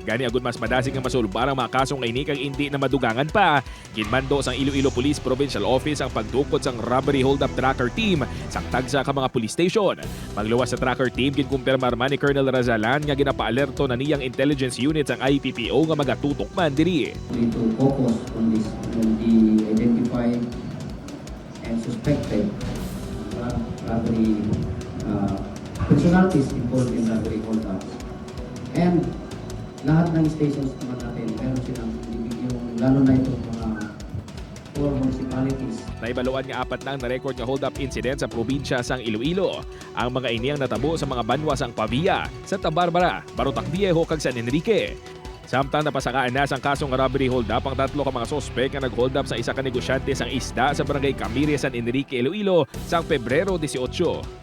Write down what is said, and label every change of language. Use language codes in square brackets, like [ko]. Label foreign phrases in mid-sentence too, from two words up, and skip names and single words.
[hil] Gani agud mas madasig ang masulbar ang mga kasong ini kag hindi na madugangan pa. Ginmando sang Iloilo Police Provincial Office ang pagtukod sang [en] robbery hold-up tracker team [hil] sang tagsa ka mga police station. Magluwas sa [en] tracker team [hil] ginkumpirmar man ni Colonel Razalan nga ginapaalerto na niyang intelligence unit sang IPPO nga magatutok man diri. [en] We need to focus on this, on the identified and suspected robbery personalities involved in robbery hold-ups. [tl] And lahat ng stations naman natin, meron silang yung lalo na itong mga 4 municipalities. [hil] Naibaluan nga 4 nang na-record nga hold-up incident sa probinsya sang Iloilo. Ang mga iniyang natabo sa mga banwa sang Pavia, Santa Barbara, Barotac Viejo kag San Enrique. Samtang napasakaan na sang kasong [en] robbery hold-up [hil] ang 3 ka mga sospek nga nag-hold up sa isa ka negosyante sang isda sa barangay Camire, San Enrique, Iloilo sang Pebrero 18.